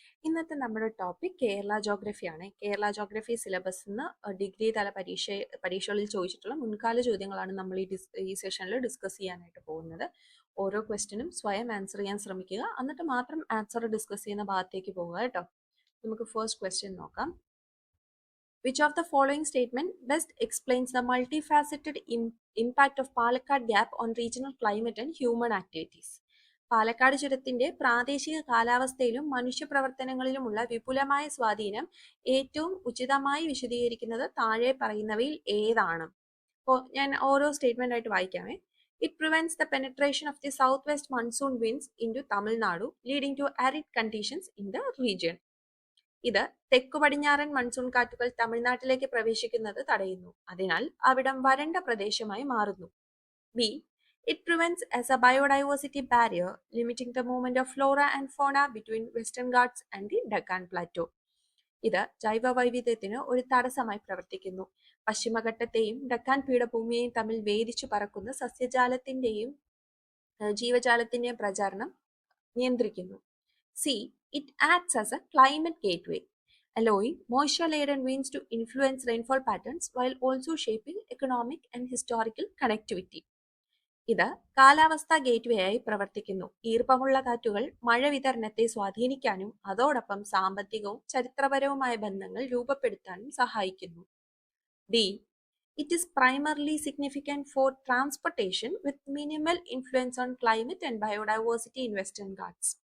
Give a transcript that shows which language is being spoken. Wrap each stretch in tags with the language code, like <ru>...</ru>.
<ml>ഇന്നത്തെ നമ്മുടെ topic Kerala ജോഗ്രഫിയാണ്. Kerala geography സിലബസിൽ നിന്ന് ഡിഗ്രി തല പരീക്ഷകളിൽ ചോദിച്ചിട്ടുള്ള മുൻകാല ചോദ്യങ്ങളാണ് നമ്മൾ ഈ സെഷനിൽ ഡിസ്കസ് ചെയ്യാനായിട്ട് പോകുന്നത്. ഓരോ ക്വസ്റ്റിനും സ്വയം ആൻസർ ചെയ്യാൻ ശ്രമിക്കുക, എന്നിട്ട് മാത്രം ആൻസർ ഡിസ്കസ് ചെയ്യുന്ന ഭാഗത്തേക്ക് പോകുക കേട്ടോ. നമുക്ക് ഫസ്റ്റ് ക്വസ്റ്റ്യൻ നോക്കാം.</ml> <en>Which of the following statement best explains the multifaceted impact of Palakkad Gap on regional climate and human activities?</en> <ml>Palakkad ചുരത്തിന്റെ പ്രാദേശിക കാലാവസ്ഥയിലും മനുഷ്യപ്രവർത്തനങ്ങളിലുമുള്ള വിപുലമായ സ്വാധീനം ഏറ്റവും ഉചിതമായി വിശദീകരിക്കുന്നത് താഴെ പറയുന്നവയിൽ ഏതാണ്? അപ്പോൾ ഞാൻ ഓരോ സ്റ്റേറ്റ്മെന്റ് ആയിട്ട് വായിക്കാമേ.</ml> <en>It prevents the penetration of the southwest monsoon winds into Tamil Nadu, leading to arid conditions in the region.</en> <ml>ഇത് തെക്കു പടിഞ്ഞാറൻ മൺസൂൺ കാറ്റുകൾ തമിഴ്നാട്ടിലേക്ക് പ്രവേശിക്കുന്നത് തടയുന്നു, അതിനാൽ അവിടം വരണ്ട പ്രദേശമായി മാറുന്നു.</ml> <en>B, it prevents as a biodiversity barrier, limiting the movement of flora and fauna between Western Ghats and the Deccan plateau.</en> <ml>ഇത് ജൈവ വൈവിധ്യത്തിന് ഒരു തടസ്സമായി പ്രവർത്തിക്കുന്നു, പശ്ചിമഘട്ടത്തെയും ഡക്കാൻ പീഠഭൂമിയെയും തമ്മിൽ വേദിച്ചു പറക്കുന്ന സസ്യജാലത്തിന്റെയും ജീവജാലത്തിന്റെയും പ്രചാരണം നിയന്ത്രിക്കുന്നു.</ml> <en>C, it acts as a climate gateway, allowing moisture-laden winds to influence rainfall patterns while also shaping economic and historical connectivity.</en> <ml>ഇത് കാലാവസ്ഥാ ഗേറ്റ്വേ ആയി പ്രവർത്തിക്കുന്നു, ഈർപ്പമുള്ള കാറ്റുകൾ മഴ വിതരണത്തെ സ്വാധീനിക്കാനും അതോടൊപ്പം സാമ്പത്തികവും ചരിത്രപരവുമായ ബന്ധങ്ങൾ രൂപപ്പെടുത്താനും സഹായിക്കുന്നു.</ml> <en>D, it is primarily significant for transportation with minimal influence on climate and biodiversity in Western Ghats.</en>